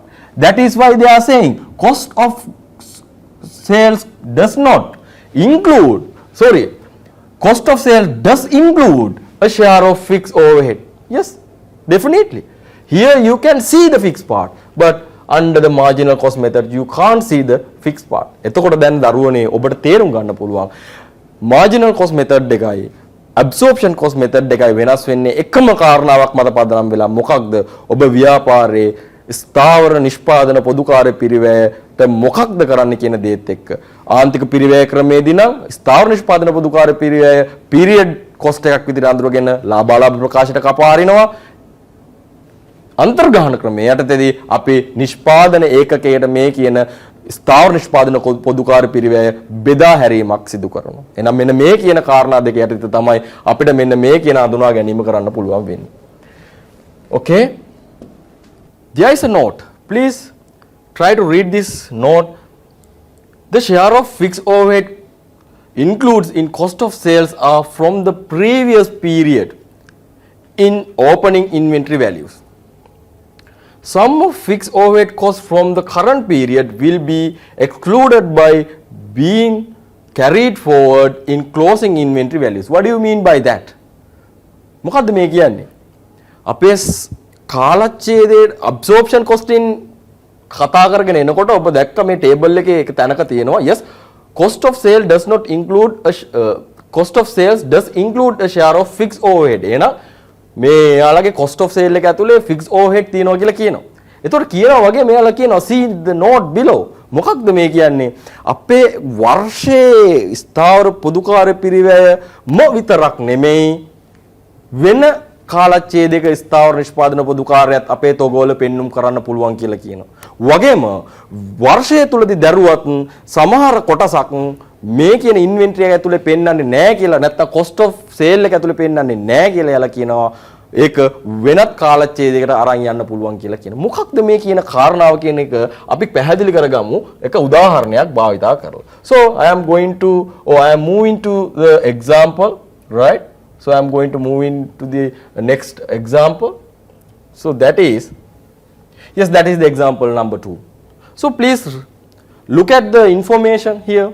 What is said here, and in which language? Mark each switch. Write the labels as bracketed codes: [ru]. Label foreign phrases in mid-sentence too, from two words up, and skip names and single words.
[en] That is why they are saying cost of sales does not include, cost of sales does include a share of fixed overhead. Yes, definitely. Here you can see the fixed part, but under the marginal cost method you can't see the fixed part. [si] එතකොට දැන් දරුවනේ ඔබට තේරුම් ගන්න පුළුවන් [en] marginal cost method [si] එකයි [en] absorption cost method [si] එකයි වෙනස් වෙන්නේ එකම කාරණාවක් මත පදනම් වෙලා මොකක්ද ඔබ ව්‍යාපාරයේ ස්ථාවර නිෂ්පාදන පොදුකාර්ය පිරිවැයට මොකක්ද කරන්න කියන දේත් එක්ක ආන්තික පිරිවැය ක්‍රමයේදී නම් ස්ථාවර නිෂ්පාදන පොදුකාර්ය පිරිවැය [en] period cost [si] එකක් විදිහට අඳුරගෙන ලාභාලාභ ප්‍රකාශයට කපාරිනවා අන්තර්ග්‍රහණ ක්‍රමය යටතේදී අපි නිෂ්පාදන ඒකකයට මේ කියන ස්ථාවර නිෂ්පාදන පොදුකාර්ය පිරිවැය බෙදා හැරීමක් සිදු කරනවා. එහෙනම් මෙන්න මේ කියන කාරණා දෙක යටතේ තමයි අපිට මෙන්න මේ කියන අඳුනා ගැනීම කරන්න පුළුවන් වෙන්නේ. [en] Okay? There is a note. Please try to read this note. The share of fixed overhead includes in cost of sales are from the previous period in opening inventory values. Sum of fixed overhead costs from the current period will be excluded by being carried forward in closing inventory values. What do you mean by that? [si] මොකද්ද මේ කියන්නේ? අපේ කාලච්ඡේදයේ [en] absorption costing [si] කතා කරගෙන එනකොට ඔබ දැක්ක මේ ටේබල් එකේ එක තැනක තියෙනවා [en] yes cost of sale does not include cost of sales does include a share of fixed overhead. [si] එහෙනම් මේ යාළගේ [en] cost of sale [si] එක ඇතුලේ [en] fixed overhead [si] තියෙනවා කියලා කියනවා. ඒතකොට කියනවා වගේ මෙයාලා කියනවා [en] see the note below. [si] මොකක්ද මේ කියන්නේ? අපේ වර්ෂයේ ස්ථාවර පොදුකාර්ය පිරිවැයම විතරක් නෙමෙයි වෙන කාලච්ඡේදයක ස්ථාවර නිෂ්පාදන පොදුකාර්යයත් අපේ තොගවල පෙන්눔 කරන්න පුළුවන් කියලා කියනවා. වගේම වර්ෂය තුලදී දරුවත් සමහර කොටසක් මේ කියන ඉන්වෙන්ටරි එක ඇතුලේ පෙන්වන්නේ නැහැ කියලා නැත්නම් [en] cost of sale [si] එක ඇතුලේ පෙන්වන්නේ නැහැ කියලා යාලා කියනවා. ඒක වෙනත් කාලච්ඡේදයකට අරන් යන්න පුළුවන් කියලා කියනවා. මොකක්ද මේ කියන කාරණාව කියන එක අපි පැහැදිලි කරගමු එක උදාහරණයක් භාවිතා කරලා. [en] So I am going to I am moving to the example, right? So I am going to move into the next example. So that is the example number 2. So please look at the information here.